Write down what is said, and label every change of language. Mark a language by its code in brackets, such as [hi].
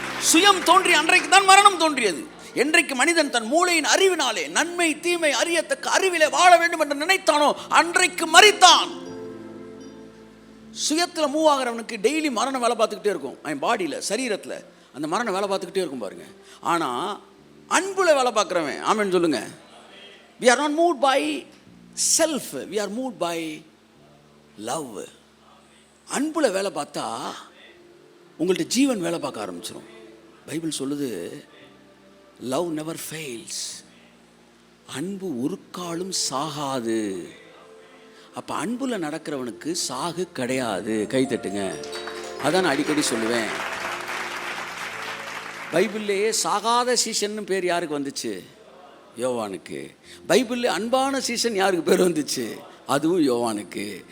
[ta] சுயம் தோன்றிய அன்றைக்கு தான் மரணம் தோன்றியது. என்றைக்கு மனிதன் தன் மூளையின் அறிவினாலே நன்மை தீமை அறியத்தக்க அறிவிலே வாழ வேண்டும் என்று நினைத்தானோ அன்றைக்கு மரித்தான். சுயத்தில் மூவ் ஆகிறவனுக்கு டெய்லி மரணம் வேலை பார்த்துக்கிட்டே இருக்கும். அவன் பாடியில் சரீரத்தில் அந்த மரணம் வேலை பார்த்துக்கிட்டே இருக்கும் பாருங்க. ஆனால் அன்புல வேலை பார்க்குறவன், ஆமென் சொல்லுங்க, [en] we are not moved by self, we are moved by love. [ta] அன்புல வேலை பார்த்தா உங்கள்ட்ட ஜீவன் வேலை பார்க்க ஆரம்பிச்சிடும். பைபிள் சொல்லுது, [en] love never fails. [ta] அன்பு ஒரு காலும் சாகாது. அப்போ அன்புல நடக்கிறவனுக்கு சாகு கிடையாது. கைத்தட்டுங்க. அதான் நான் அடிக்கடி சொல்லுவேன். பைபிள்லேயே சாகாத சீசன் பேர் யாருக்கு வந்துச்சு? யோவானுக்கு. பைபிளில் அன்பான சீசன் யாருக்கு பேர் வந்துச்சு? அதுவும் யோவானுக்கு.